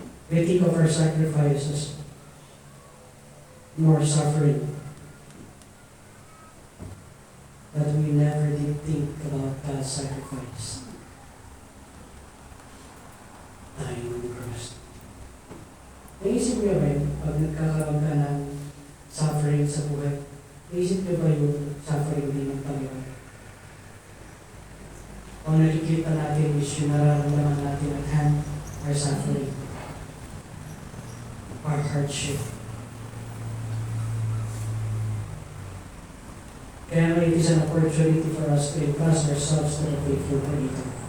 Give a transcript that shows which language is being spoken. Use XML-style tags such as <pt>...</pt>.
<en>We think of our sacrifices, more suffering, but we never did think about God's sacrifice. Dying on the cross.</en> <tl>Naisip niyo ba yun, pag nagkakaroon ka ng suffering sa buhay, naisip niyo ba yung suffering din ng Panginoon? O nakikita natin</tl> <en>is</en> <tl>yung nararamdaman natin</tl> <en>at hand, our suffering, our hardship. Kaya it is an opportunity for us to entrust ourselves to the faithful Creator.</en>